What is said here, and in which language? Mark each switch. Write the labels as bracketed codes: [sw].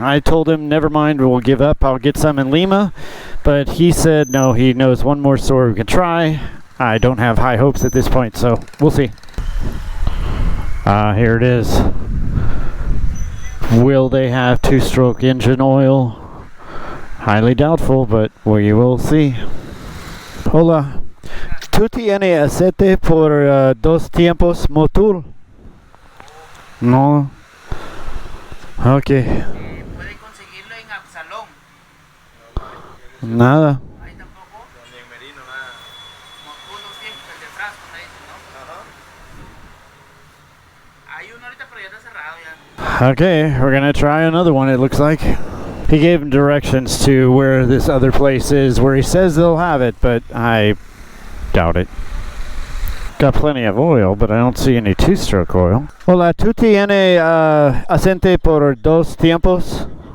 [en] I told him, never mind, we'll give up, I'll get some in Lima. But he said, no, he knows one more store we can try. I don't have high hopes at this point, so we'll see. Here it is. Will they have two-stroke engine oil? Highly doubtful, but we will see. [es] Hola. ¿Tú tienes aceite por 2 tiempos Motul? No. Ok. Puede conseguirlo en Absalón. Nada. Ahí tampoco. Ni en Merino, nada. Motul 200, el de frasco, me dicen, ¿no? Hay uno ahorita, pero ya está cerrado ya. [en] Okay, we're gonna try another one, it looks like. He gave him directions to where this other place is, where he says they'll have it, but I doubt it. Got plenty of oil, but I don't see any two-stroke oil. [es] Hola, ¿tú tienes aceite por 2 tiempos?